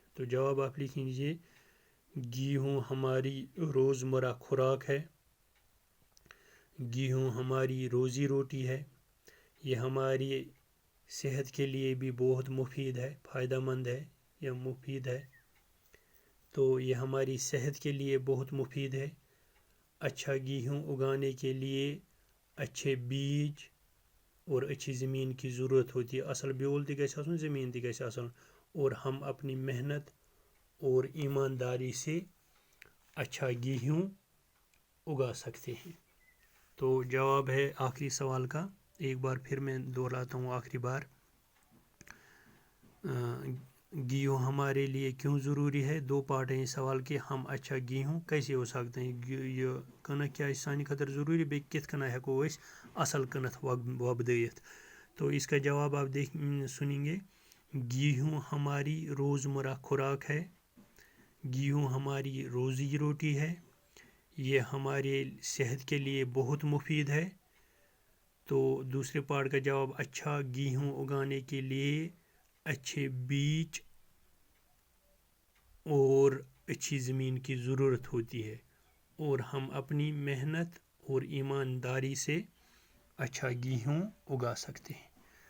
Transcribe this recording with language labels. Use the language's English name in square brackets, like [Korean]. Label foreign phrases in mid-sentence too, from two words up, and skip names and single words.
[Urdu] تو جواب آپ لکھ لیجیے، گیہوں ہماری روزمرہ خوراک ہے، گیہوں ہماری روزی روٹی ہے، یہ ہماری صحت کے لیے بھی بہت مفید ہے، فائدہ مند ہے یا مفید ہے. تو یہ ہماری صحت کے لیے بہت مفید ہے. اچھا گیہوں اگانے کے لیے اچھے بیج اور اچھی زمین کی ضرورت ہوتی ہے. [Kashmiri] اصل بیول تہ گژھہِ آسن، زمین تہ گژھہِ آسن, ज़मीन ति गژھِ आसुन, [Urdu] اور ہم اپنی محنت اور ایمانداری سے اچھا گیہوں اگا سکتے ہیں. تو جواب ہے آخری سوال کا، ایک بار پھر میں دہراتا ہوں آخری بار، گیہوں ہمارے لیے کیوں ضروری ہے. 2 پارٹ ہیں اس سوال کے، ہم اچھا گیہوں کیسے ہو سکتے ہیں, [Kashmiri] یہ کنک کیا سانہ خاطر ضروری، بہ کتھ کنہ ہیکو اس اصل کنک وبدیتھ. [Urdu] تو اس کا جواب آپ سنیں گے، گیہوں ہماری روزمرہ خوراک ہے، گیہوں ہماری روزی روٹی ہے، یہ ہمارے صحت کے لیے بہت مفید ہے. تو دوسرے پارٹ کا جواب، اچھا گیہوں اگانے کے لیے اچھے بیج اور اچھی زمین کی ضرورت ہوتی ہے، اور ہم اپنی محنت اور ایمانداری سے اچھا گیہوں اگا سکتے ہیں.